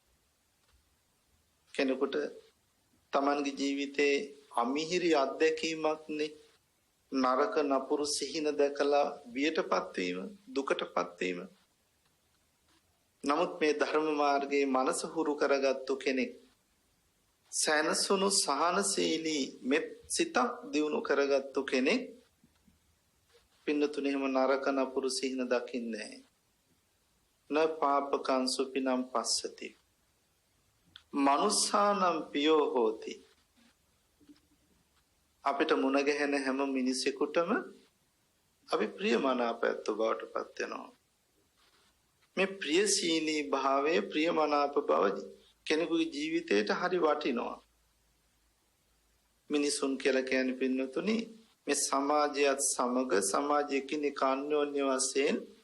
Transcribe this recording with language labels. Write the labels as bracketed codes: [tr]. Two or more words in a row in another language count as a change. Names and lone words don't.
[si] කෙනෙකුට තමන්ගේ ජීවිතේ අමිහිරි අත්දැකීමක්නේ නරක නපුරු සිහින දැකලා බියටපත් වීම, දුකටපත් වීම. නමුත් මේ ධර්ම මාර්ගයේ මනස හුරු කරගත්තු කෙනෙක් සැනසුණු සහනශීලී මෙත් සිතක් දියුණු කරගත්තු කෙනෙක් පින්නතුනේ එහෙම නරක නපුරු සිහින දකින්නේ [pi] න පාපකං සුපිනම් පස්සති මනුස්සානම් පියෝ හෝති [si] අපිට මුණ ගැහෙන හැම මිනිසෙකුටම අපි ප්‍රියමනාපයත් බවට පත් වෙනවා මේ ප්‍රියශීලී භාවයේ ප්‍රියමනාප බව කෙනෙකුගේ ජීවිතයට හරි වටිනවා මිනිසුන් කියලා කියන්නේ පින්නතුනි මේ සමාජයත් සමග සමාජයේ කෙනෙක් අන්‍යෝන්‍ය වශයෙන්